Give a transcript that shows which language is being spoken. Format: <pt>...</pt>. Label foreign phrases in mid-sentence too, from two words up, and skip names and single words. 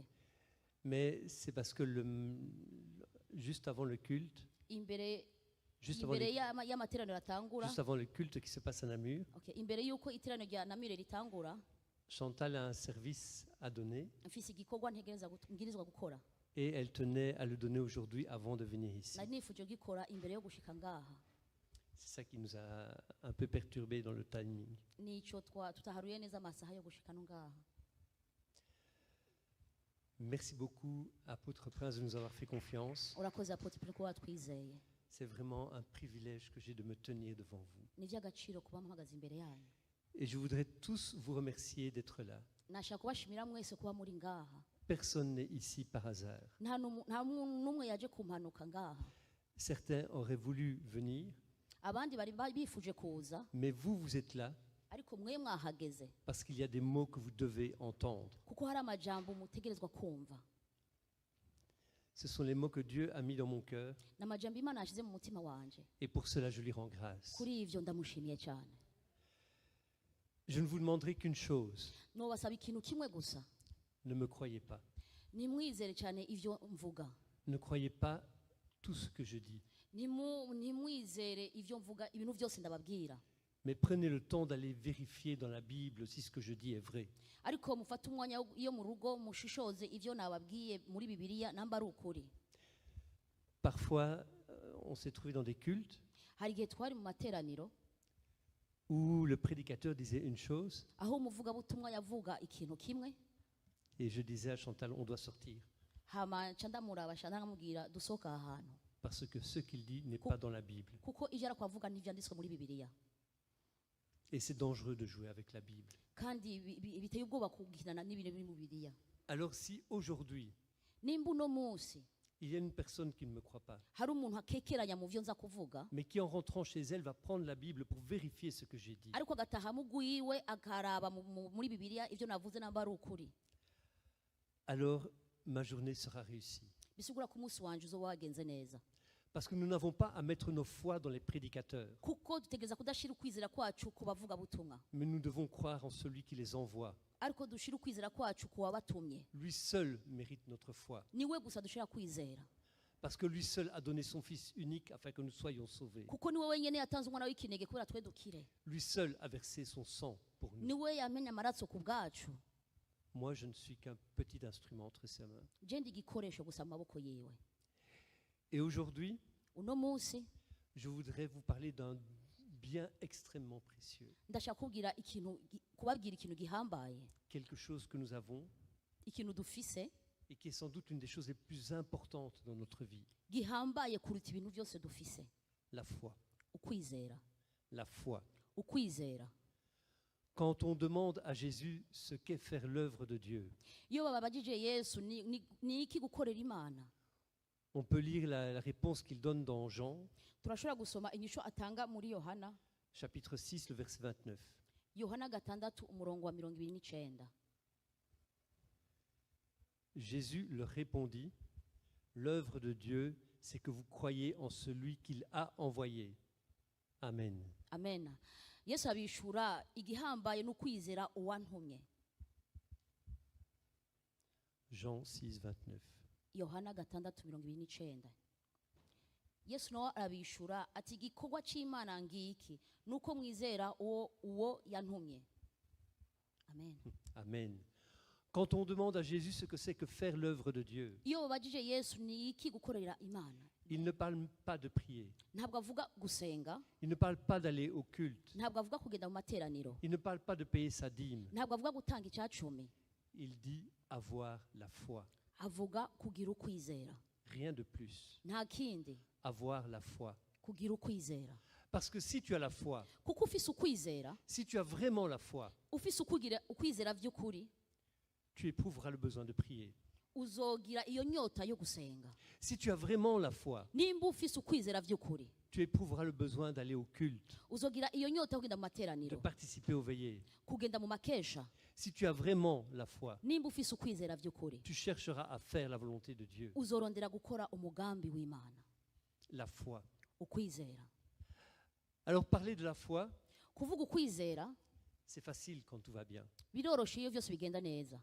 <fr>mais c'est parce que juste avant le culte,</fr> <rn>Imbere</rn> <fr>juste avant,</fr> <rn>imbere</rn> <fr>le,</fr> <rn>y'amateraniro atangura,</rn> <fr>juste avant le culte qui se passe à Namur,</fr> <rn>okay, imbere y'uko iteraniro rya Namire ritangura,</rn> <fr>Chantal a un service à donner</fr> <rn>mfise igikorwa ngirizwa gukora.</rn> <fr>et elle tenait à le donner aujourd'hui avant de venir ici.</fr> <rn>Nari nifuje gukora imbere yo gushika ngaha.</rn> <fr>C'est ça qui nous a un peu perturbés dans le timing.</fr> <rn>Nico tutaharuye neza amasaha yo gushika no ngaha.</rn> <fr>Merci beaucoup, Apôtre Prince, de nous avoir fait confiance.</fr> <rn>Urakoze Apotre Prince kuba twizeye.</rn> <fr>C'est vraiment un privilège que j'ai de me tenir devant vous.</fr> <rn>Ni iby'agaciro kuba mpagaze imbere yanyu.</rn> <fr>Et je voudrais tous vous remercier d'être là.</fr> <rn>Nashaka kubashimira mwese kuba muri ngaha.</rn> <fr>Personne n'est ici par hasard.</fr> <rn>Nta n'umwe yaje kumpanuka ngaha.</rn> <fr>Certains auraient voulu venir,</fr> <rn>Abandi bari bifuje kuza,</rn> <fr>mais vous, vous êtes là</fr> <rn>ariko mwe mwahageze</rn> <fr>parce qu'il y a des mots que vous devez entendre.</fr> <rn>kuko hari amajambo mutegerezwa kumva.</rn> <fr>Ce sont les mots que Dieu a mis dans mon cœur</fr> <rn>N'amajambo Imana yashize mu mutima wanje.</rn> <fr>et pour cela je lui rends grâce.</fr> <rn>Kuri ivyo ndamushimiye cyane.</rn> <fr>Je ne vous demanderai qu'une chose,</fr> <rn>Nobasaba ikintu kimwe gusa.</rn> <fr>ne me croyez pas.</fr> <rn>Nimwizere cyane ivyo mvuga.</rn> <fr>Ne croyez pas tout ce que je dis,</fr> <rn>Nimwizere ivyo mvuga, ibintu byose ndababwira.</rn> <fr>mais prenez le temps d'aller vérifier dans la Bible si ce que je dis est vrai.</fr> <rn>Ariko mufata umwanya iyo mu rugo mushishoze ivyo nababwiye muri Bibiliya namba ari ukuri.</rn> <fr>Parfois, on s'est trouvé dans des cultes</fr> <rn>Hari igihe twari mu materaniro</rn> <fr>où le prédicateur disait une chose</fr> <rn>aho umuvugabutumwa yavuga ikintu kimwe,</rn> <fr>et je disais à Chantal, on doit sortir.</fr> <rn>hama nca ndamuraba nkamubwira dusohoka aha hantu</rn> <fr>Parce que ce qu'il dit n'est pas dans la Bible.</fr> <rn>kuko ivyo arakora avuga ntivyanditswe muri Bibiliya.</rn> <fr>Et c'est dangereux de jouer avec la Bible.</fr> <rn>Kandi biteye ubwoba kuginana n'ibintu biri mu Bibiliya.</rn> <fr>Alors si aujourd'hui,</fr> <rn>Nimba uno munsi</rn> <fr>il y a une personne qui ne me croit pas,</fr> <rn>hari umuntu akekeranya mu vyo nza kuvuga,</rn> <fr>mais qui en rentrant chez elle va prendre la Bible pour vérifier ce que j'ai dit,</fr> <rn>ariko agataha mugwiwe akaraba muri Bibiliya ivyo navuze namba ari ukuri,</rn> <fr>alors ma journée sera réussie.</fr> <rn>bisigura ko umunsi wanje uzoba wagenze neza.</rn> <fr>Parce que nous n'avons pas à mettre nos foi dans les prédicateurs,</fr> <rn>Kuko dutegereza kudashira ukwizera kwacu ku bavugabutumwa,</rn> <fr>mais nous devons croire en celui qui les envoie.</fr> <rn>ariko dushira ukwizera kwacu ku wabatumye.</rn> <fr>Lui seul mérite notre foi.</fr> <rn>Niwe gusa dushira kwizera.</rn> <fr>Parce que lui seul a donné son Fils unique afin que nous soyons sauvés.</fr> <rn>kuko niwe wenyine yatanze umwana w'ikinege kubera twe dukire.</rn> <fr>Lui seul a versé son sang pour nous.</fr> <rn>Niwe yamenye amaraso ku bwacu.</rn> <fr>Moi, je ne suis qu'un petit instrument entre ses mains.</fr> <rn>Je ndi igikoresho gusa mu maboko yiwe.</rn> <fr>Et aujourd'hui,</fr> <rn>Uno munsi</rn> <fr>je voudrais vous parler d'un bien extrêmement précieux.</fr> <rn>ndashaka kubabwira ikintu gihambaye,</rn> <fr>Quelque chose que nous avons</fr> <rn>ikintu dufise</rn> <fr>et qui est sans doute une des choses les plus importantes dans notre vie.</fr> <rn>gihambaye kuruta ibintu byose dufise.</rn> <fr>La foi.</fr> <rn>Ukwizera.</rn> <fr>La foi.</fr> <rn>Ukwizera.</rn> <fr>Quand on demande à Jésus ce qu'est faire l'œuvre de Dieu,</fr> <rn>Iyo bababajije Yesu ni iki gukorera Imana,</rn> <fr>on peut lire la réponse qu'il donne dans Jean,</fr> <rn>turashobora gusoma inyisho atanga muri Yohana,</rn> <fr>chapitre 6, le verset 29.</fr> <rn>Yohana 6 umurongo wa 29.</rn> <fr>Jésus leur répondit, l'œuvre de Dieu, c'est que vous croyez en celui qu'il a envoyé.</fr> <rn>Amen. Amen. Yesu abishura igihambaye n'ukwizera uwantumye.</rn> <fr>Jean 6, 29.</fr> <rn>Yohana 6:29. Yesu nawe arabishura ati igikorwa cy'Imana ngiki nuko mwizera uwo yantumye. Amen. Amen.</rn> <fr>Quand on demande à Jésus ce que c'est que faire l'œuvre de Dieu,</fr> <rn>Iyo babajije Yesu ni iki gukorera Imana,</rn> <fr>il ne parle pas de prier,</fr> <rn>ntabwo avuga gusenga,</rn> <fr>il ne parle pas d'aller au culte,</fr> <rn>ntabwo avuga kugenda mu materaniro,</rn> <fr>il ne parle pas de payer sa dîme,</fr> <rn>ntabwo avuga gutanga icyacumi,</rn> <fr>il dit avoir la foi.</fr> <rn>avuga kugira ukwizera.</rn> <fr>Rien de plus.</fr> <rn>Nta kindi,</rn> <fr>Avoir la foi.</fr> <rn>kugira ukwizera.</rn> <fr>Parce que si tu as la foi,</fr> <rn>Kuko ufise ukwizera,</rn> <fr>si tu as vraiment la foi,</fr> <rn>ufise ukwizera by'ukuri,</rn> <fr>tu éprouveras le besoin de prier.</fr> <rn>uzogira iyo nyota yo gusenga.</rn> <fr>Si tu as vraiment la foi,</fr> <rn>Nimba ufise ukwizera by'ukuri,</rn> <fr>tu éprouveras le besoin d'aller au culte,</fr> <rn>uzogira iyo nyota yo kugenda mu</rn> <fr>de</fr> <rn>materaniro,</rn> <fr>participer aux veillées.</fr> <rn>kugenda mu makesha.</rn> <fr>Si tu as vraiment la foi,</fr> <rn>Nimba ufise ukwizera by'ukuri,</rn> <fr>tu chercheras à faire la volonté de Dieu.</fr> <rn>uzorondera gukora umugambi w'Imana.</rn> <fr>La foi.</fr> <rn>Ukwizera.</rn> <fr>Alors parler de la foi,</fr> <rn>Kuvuga ukwizera</rn> <fr>c'est facile quand tout va bien.</fr> <rn>biroroshe iyo byose bigenda neza.</rn>